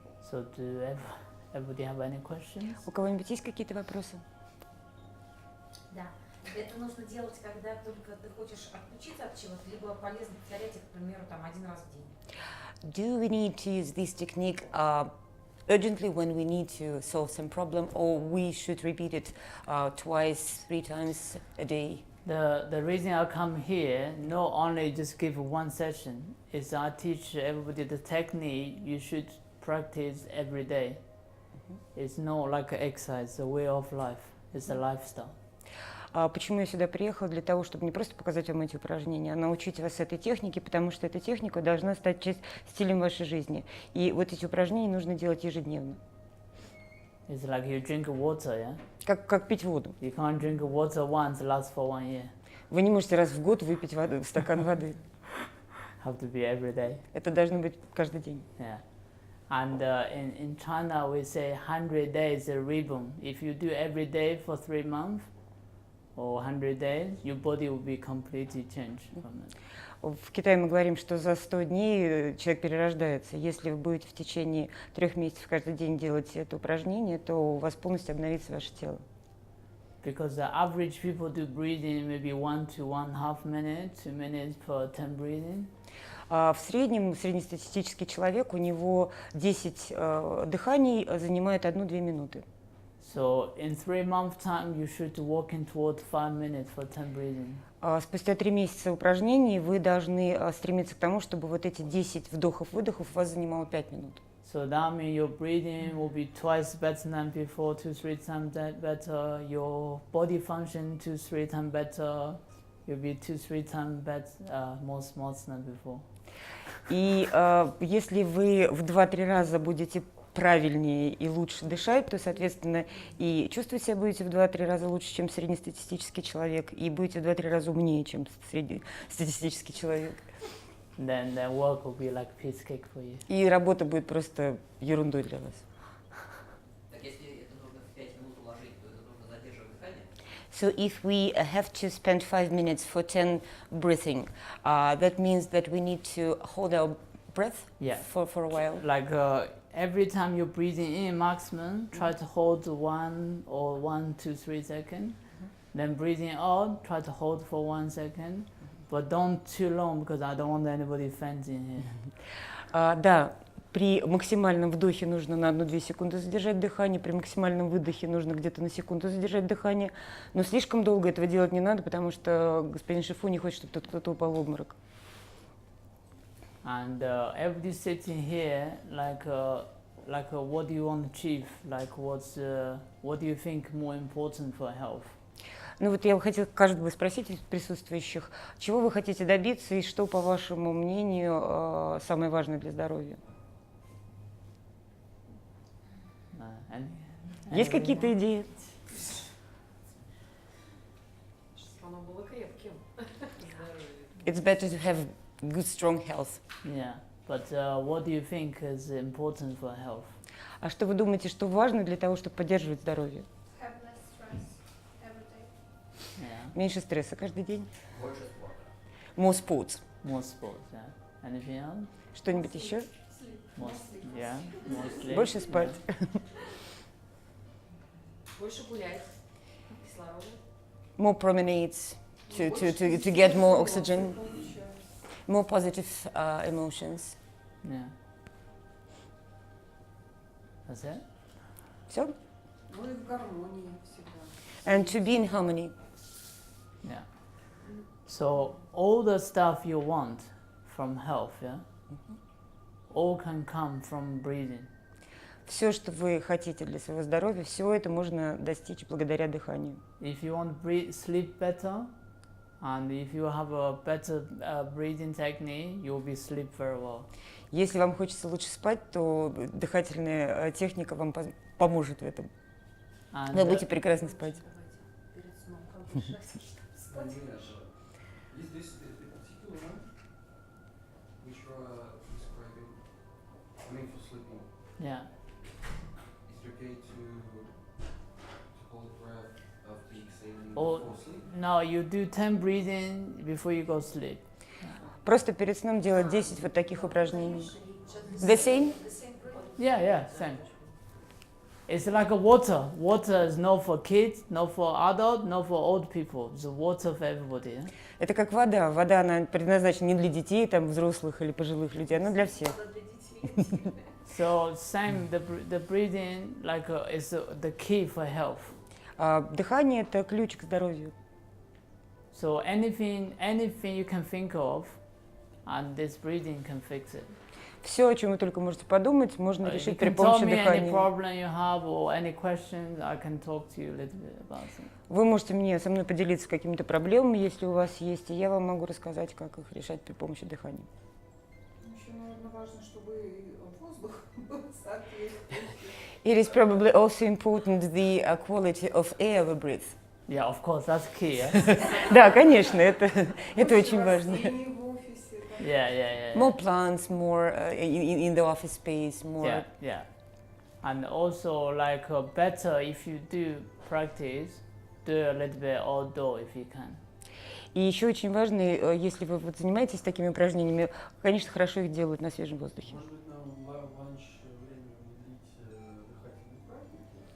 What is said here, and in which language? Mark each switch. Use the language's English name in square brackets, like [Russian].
[English] So do everybody have any questions? [Russian] У кого-нибудь есть какие-то вопросы? Да. Это нужно делать, когда только ты хочешь отключиться от чего-то, либо полезно повторять их, к примеру, там 1 раз в день. [English] Do we need to use this technique urgently when we need to solve some problem, or we should repeat it twice, 3 times a day? The reason I come here, not only just give 1 session, is I teach everybody the technique you should practice every day. It's not like an exercise, it's a way of life, it's a lifestyle. [Russian] Почему я сюда приехала? Для того, чтобы не просто показать вам эти упражнения, а научить вас этой технике, потому что эта техника должна стать стилем вашей жизни. И вот эти упражнения нужно делать ежедневно. [English] It's like you drink water, yeah? [Russian] Как пить воду. [English] You can't drink water once, last for 1 year. [Russian] Вы не можете раз в год выпить стакан воды. [English] Have to be every day. [Russian] Это должно быть каждый день. [English] Yeah. And in China, we say 100 days a rhythm. If you do every day for 3 months or 100 days, your body will be completely changed from it. [Russian] В Китае мы говорим, что за 100 дней человек перерождается. Если вы будете в течение 3 месяцев каждый день делать это упражнение, то у вас полностью обновится ваше тело. [English] Because the average people do breathing maybe 1 to 1.5 minutes, 2 minutes for 10 breathing. [Russian] В среднем, среднестатистический человек, у него 10 дыханий занимает 1-2 минуты. [English] So in 3 months time, you should walk in toward 5 minutes for 10 breathing. [Russian] Спустя 3 месяца упражнений вы должны стремиться к тому, чтобы вот эти 10 вдохов-выдохов у вас занимало 5 минут. [English] So that means your breathing will be twice better than before, 2-3 times better. Your body function 2-3 times better. You'll be 2-3 times better, more smart than before. [Russian] И если вы в 2-3 раза будете правильнее и лучше дышать, то, соответственно, и чувствовать себя будете в 2-3 раза лучше, чем среднестатистический человек, и будете в 2-3 раза умнее, чем среднестатистический человек. [English] Then the work will be like piece cake for you. [Russian] И работа будет просто ерундой для вас. Так если это нужно в 5 минут уложить, то это нужно задерживать дыхание? [English] So if we have to spend 5 minutes for 10 breathing, that means that we need to hold our breath Yeah. for a while. Like every time you're breathing in maximum, try to hold 1 or 1 to 3 seconds. Then breathing out, try to hold for 1 second. But don't too long because I don't want anybody fainting here. [Russian] Да, при максимальном вдохе нужно на 1-2 секунды задержать дыхание, при максимальном выдохе нужно где-то на секунду задержать дыхание. Но слишком долго этого делать не надо, потому что господин Шифу не хочет, чтобы тут кто-то упал в обморок. [English] And everybody sitting here, like what do you want to achieve? Like what do you think more important for health? [Russian] Ну вот я хотела каждого спросить из присутствующих, чего вы хотите добиться и что, по вашему мнению, самое важное для здоровья? Есть какие-то идеи? Чтобы оно было крепким. [English] It's better to have good, strong health. Yeah, but what do you think is important for health? [Russian] А что вы думаете, что важно для того, чтобы поддерживать здоровье? [English] Have less stress every day. Yeah, [Russian] Меньше стресса каждый день. Больше спорта. [English] More sports. more sports. Yeah. Anything else? [Russian] Что-нибудь еще? [English] More, yeah, more sleep. [Russian] Больше спать. Больше гулять. Кислорода. [English] More promenades to get more oxygen. More positive emotions. Yeah. That's it? [Russian] Все? Ну и в гармонии всегда. [English] And to be in harmony. Yeah. So all the stuff you want from health, yeah, all can come from breathing. [Russian] Все, что вы хотите для своего здоровья, все это можно достичь благодаря дыханию. [English] If you want to sleep better, and if you have a better breathing technique, you will be sleep very well. [Russian] Если вам хочется лучше спать, то дыхательная техника вам поможет в этом. [English] And [Russian] Вы будете прекрасно спать. Перед сном как дышать, чтобы спать. [English] Is this the particular one which you are describing? I mean for sleeping. yeah, Is it okay to hold breath after exhaling Oh. before sleep? no, you do 10 breathing before you go sleep. [Russian] Просто перед сном делать 10 вот таких упражнений. [English] The same? Yeah, same. It's like a water. Water is not for kids, not for adults, not for old people. It's water for everybody. Yeah? [Russian] Это как вода. Вода, она предназначена не для детей, там, взрослых или пожилых людей, она для всех. [English] So same, the breathing like is the key for health. [Russian] Дыхание – это ключ к здоровью. [English] So anything you can think of, and this breathing can fix it. [Russian] Все, о чем вы только можете подумать, можно [English] You [Russian] решить [English] can [Russian] при [English] tell [Russian] помощи [English] me any [Russian] дыхания. [English] problem you have or any questions. I can talk to you a little bit about it. [Russian] Вы можете со мной поделиться какими-то проблемами, если у вас есть, и я вам могу рассказать, как их решать при помощи дыхания. Еще, наверное, важно, чтобы и воздух был соответствующий. [English] It is probably also important the quality of air we breathe. Yeah, of course, that's key. Yeah, [Russian] Да, конечно, это очень важно. Растений в офисе, там. [English] yeah. More plants, more in the office space, more. Yeah. And also, like, better if you do practice, do a little bit outdoor if you can. [Russian] И еще очень важно, если вы вот занимаетесь такими упражнениями, конечно, хорошо их делать на свежем воздухе. Может быть, нам в ланч время уделить дыхательные практики?